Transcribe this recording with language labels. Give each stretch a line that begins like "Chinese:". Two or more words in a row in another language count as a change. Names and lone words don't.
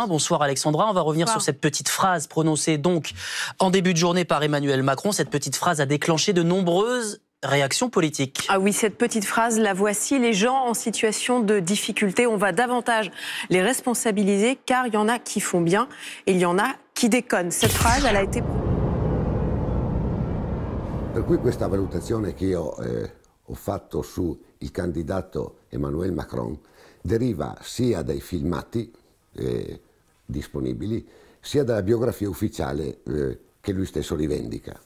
French: Bonsoir Alexandra, on va revenir sur cette petite phrase prononcée donc en début de journée par Emmanuel Macron. Cette petite phrase a déclenché de nombreuses réactions politiques. Ah oui, cette petite phrase, la voici. Les gens en situation de difficulté, on va davantage les responsabiliser car il y en a qui font bien et il y en a qui déconnent. Cette phrase, elle a été...
Italian: Per cui questa valutazione che io ho fatto sul candidato Emmanuel Macron deriva sia dai filmati disponibili, sia dalla biografia ufficiale che lui stesso rivendica.